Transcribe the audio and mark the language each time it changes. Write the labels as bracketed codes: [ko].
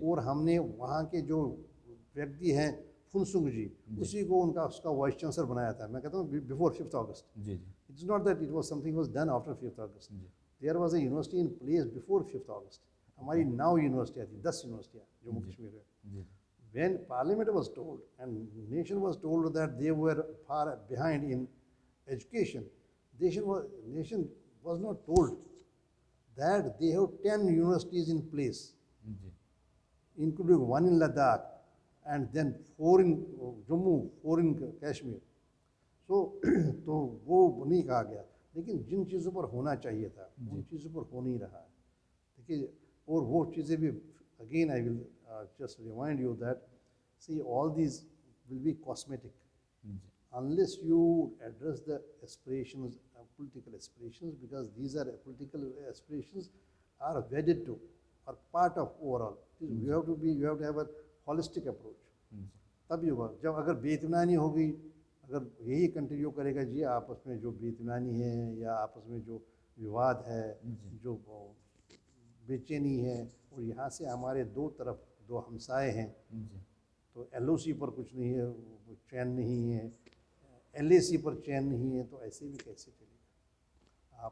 [hi] और हमने वहाँ के जो व्यक्ति हैं फुनसुंग जी, जी उसी को उनका उसका वाइस चांसलर बनाया था। मैं कहता हूँ [en] before 5 August, [hi] ji ji [en] it's not that it was something was done after 5 August, [hi] ji [en] There was a university in place before 5 August. [hi] हमारी 9 यूनिवर्सिटियाँ थी, 10 यूनिवर्सिटियाँ जम्मू जी कश्मीर में। जी [en] When Parliament was told and nation was told that they were far behind in education, nation was not told that they have 10 universities in place, [hi] ji [en] including one in Ladakh and then 4 in Jammu, 4 in Kashmir. So [hi] तो वो नहीं कहा गया, लेकिन जिन चीज़ों पर होना चाहिए था उन चीज़ों पर हो नहीं रहा है। देखिए, और वो चीज़ें भी, [en] again I will just remind you that, see, all these will be cosmetic [hi] ji [en] unless you address the aspirations, political aspirations, because these are political aspirations are wedded to, are part of overall. You have to have a holistic approach. [hi] जी तभी होगा। जब अगर बेइत्मीनानी होगी, अगर यही continue करेगा जी, आपस में जो बेइत्मीनानी है या आपस में जो विवाद है, जी जो बेचैनी है, और यहाँ से हमारे दो तरफ दो हमसाए हैं, जी तो एलओसी पर कुछ नहीं है, चैन नहीं है, एलएसी पर चैन नहीं है, तो ऐसे भी कैसे चलेगा।